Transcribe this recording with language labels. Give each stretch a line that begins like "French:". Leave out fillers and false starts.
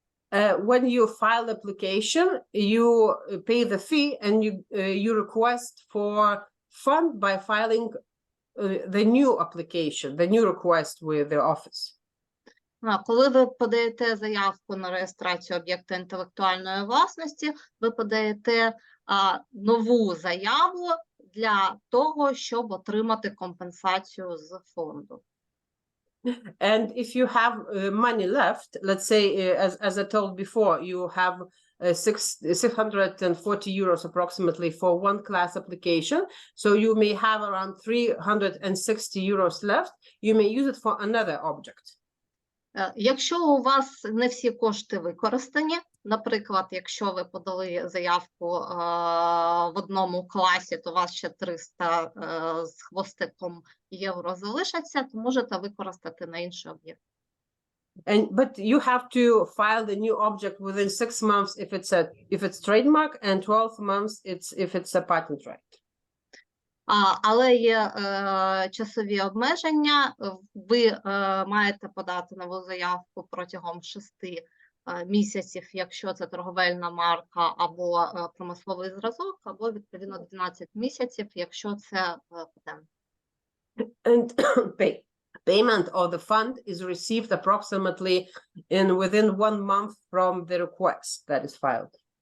English: When you file the application, you pay the fee and you request for fund by filing the new application, the new request with the office.
Ukrainian: Коли ви подаєте заявку на реєстрацію об'єкта інтелектуальної власності, ви подаєте нову заяву для того, щоб отримати компенсацію з фонду.
English: And if you have money left, let's say, as I told before, you have 640 euros approximately for one class application. So you may have around 360 euros left. You may use it for another object.
Ukrainian: Якщо у вас не всі кошти використані, наприклад, якщо ви подали заявку в одному класі, то у вас ще 300 з хвостиком євро залишаться, то можете використати на інший об'єкт.
English: But you have to file the new object within 6 months if it's trademark and 12 months if it's a patent right.
Ukrainian: Але є часові обмеження. Ви маєте подати нову заявку протягом 6 місяців, якщо це торговельна марка або промисловий зразок, або відповідно 12 місяців, якщо це патент.
English: And payment of the fund is received approximately within 1 month from the request that is filed.